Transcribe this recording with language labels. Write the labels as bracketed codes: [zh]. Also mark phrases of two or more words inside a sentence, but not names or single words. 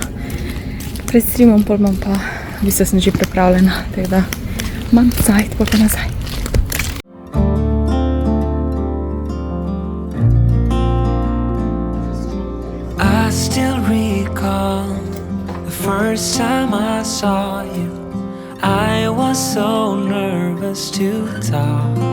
[sl] Pred streamom, pol imam pa, v bistvu sem že pripravljena, tako da imam cajt, pol pa nazaj. [en] I still recall the first time I saw you. I was so nervous to talk.